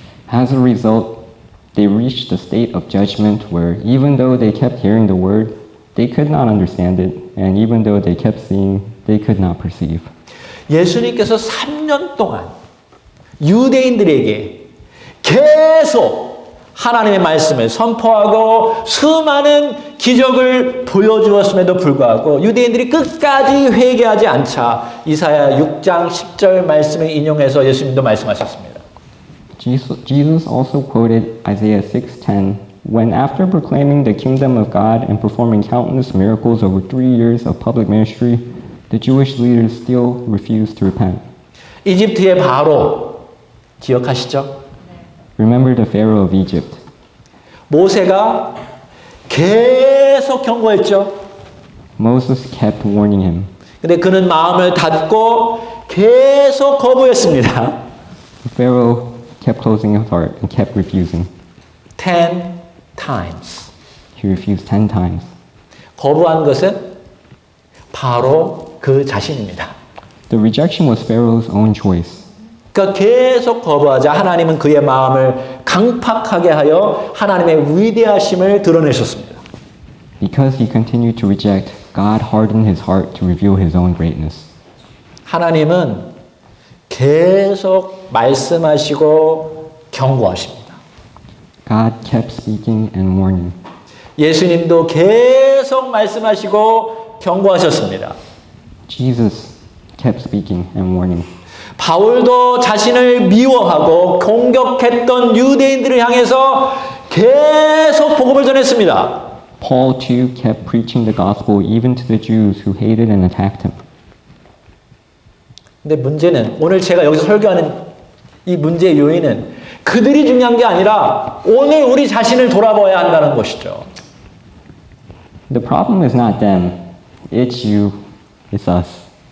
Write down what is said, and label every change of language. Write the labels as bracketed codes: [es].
[en] As a result, they reached a state of judgment where even though they kept hearing the word, they could not understand it, and even though they kept seeing, they could not perceive. [ko] 예수님께서 3년 동안 유대인들에게 계속 하나님의 말씀을 선포하고 수많은 기적을 보여주었음에도 불구하고 유대인들이 끝까지 회개하지 않자 이사야 6장 10절 말씀을 인용해서 예수님도 말씀하셨습니다. [en] Jesus also quoted Isaiah 6:10 when after proclaiming the kingdom of God and performing countless miracles over 3 years of public ministry, the Jewish leaders still refused to repent. [ko] 이집트의 바로 기억하시죠? [en] Remember the Pharaoh of Egypt. [ko] 모세가 계속 계속 경고했죠. [en] Moses kept warning him. [ko] 근데 그는 마음을 닫고 계속 거부했습니다. [en] Pharaoh kept closing his heart and kept refusing. 10 times. He refused 10 times. [ko] 거부한 것은 바로 그 자신입니다. [en] The rejection was Pharaoh's own choice. [ko] 그러니까 계속 거부하자 하나님은 그의 마음을 강팍하게 하여 하나님의 위대하심을 드러내셨습니다. [en] Because he continued to reject, God hardened his heart to reveal his own greatness. [ko] 하나님은 계속 말씀하시고 경고하십니다. [en] God kept speaking and warning. [ko] 예수님도 계속 말씀하시고 경고하셨습니다. [en] Jesus kept speaking and warning. [ko] 바울도 자신을 미워하고 공격했던 유대인들을 향해서 계속 복음을 전했습니다. [en] Paul too kept preaching the gospel even to the Jews who hated and attacked him. [ko] 근데 문제는 오늘 제가 여기서 설교하는 이 문제의 요인은 그들이 중요한 게 아니라 오늘 우리 자신을 돌아봐야 한다는 것이죠. [en] The problem is not them, it's you, it's us.